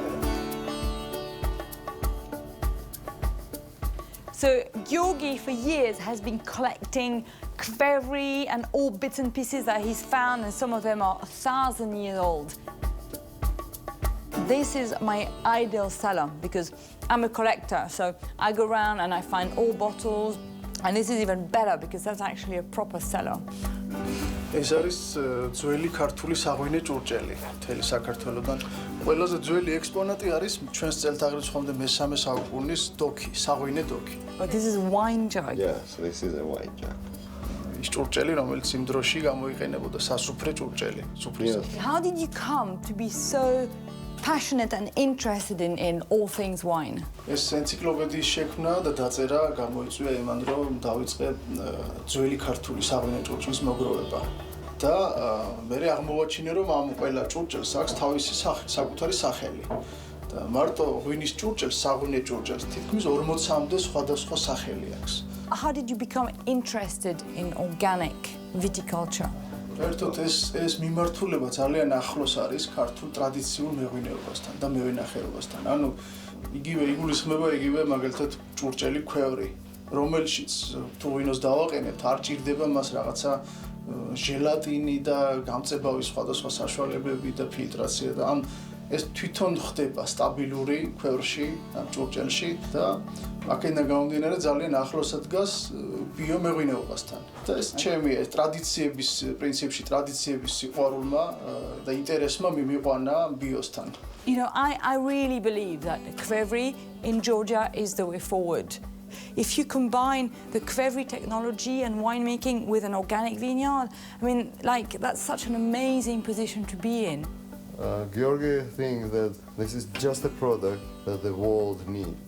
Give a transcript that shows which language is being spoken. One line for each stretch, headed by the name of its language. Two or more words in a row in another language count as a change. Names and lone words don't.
English: So Yogi, for years, has been collecting Qvevri and all bits and pieces that he's found, and some of them are 1,000 years old. This is my ideal cellar because I'm a collector, so I go around and I find old bottles, and this is even better because that's actually a proper cellar.
Georgian: ეს არის ძველი ქართული საღვინე ჭურჭელი მთელი საქართველოდან. ყველაზე ძველი ექსპონატი არის ჩვენს წელთაღრიცხვამდე მე-3 საუკუნის დოქი, საღვინე დოქი.
English: But this is a wine jug. Yes, this is a wine jug.
Georgian: ის ჭურჭელი, რომელიც იმ დროში გამოიყენებოდა სასუფრე ჭურჭელი, სუფრისად.
English: How did you come to be so passionate and interested in all things wine?
Georgian: ეს ენციკლოპედიის შექმნა და დაწერა გამოიწვია იმან, რომ დავიწყე ძველი ქართული საღვინე ჭურჭლის მოგროვება. და მე აღმოვაჩინე, რომ ამ ყველა ჭურჭელს აქვს თავისი საკუთარი სახელი. და მარტო ღვინის ჭურჭელს, საღვინე ჭურჭელს თითქმის 40-მდე სხვადასხვა სახელი აქვს.
English: How did you become interested in organic viticulture?
Georgian: ერთოდ ეს მიმართულება ძალიან ახლოს არის ქართულ ტრადიციულ მეღვინეობასთან და მევენახეობასთან. ანუ იგივე იგულისხმება იგივე მაგალითად ჭურჭელი ქვევრი, რომელშიც თუ ვინოს დავაყენებთ, არ ჭირდება მას რაღაცა ჟელატინი და გამწებავის სხვადასხვა საშუალებები და ფილტრაცია და ეს თვითონ ხდება სტაბილური ქვევრში, ამ ჭურჭელში და აქედან გამომდინარე ძალიან ახლოსად დგას ბიომეღვინეობასთან. და ეს ჩემი ტრადიციების პრინციპში ტრადიციების სიყვარულმა და ინტერესმა მიმიყვანა ბიოსთან.
English: You know, I really believe that Qvevri in Georgia is the way forward. If you combine the Qvevri technology and winemaking with an organic vineyard, I mean, like, that's such an amazing position to be in. Georgi thinks that this is just a product that the world needs.